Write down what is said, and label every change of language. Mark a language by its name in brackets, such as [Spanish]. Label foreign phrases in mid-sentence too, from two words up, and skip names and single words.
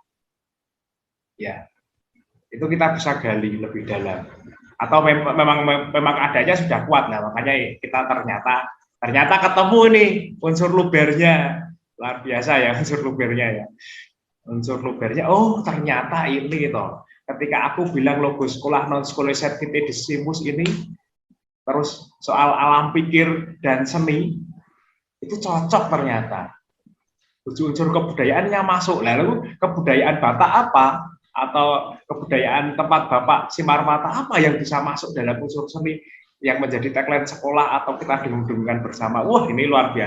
[Indonesian] Ya, itu kita bisa gali lebih dalam. Atau memang adanya sudah kuat, nah makanya kita ternyata ketemu nih unsur lubernya, luar biasa ya unsur lubernya ya. Unsur lubernya, oh ternyata ini gitu. Ketika aku bilang logo sekolah [Latin] non scholae et vitae discimus [Indonesian] ini, terus soal alam pikir dan seni, itu cocok ternyata. Unsur kebudayaannya masuk. Lalu kebudayaan Batak apa? Atau kebudayaan tempat Bapak Simarmata apa yang bisa masuk dalam unsur seni yang menjadi tagline sekolah atau kita dengung-dengungkan bersama?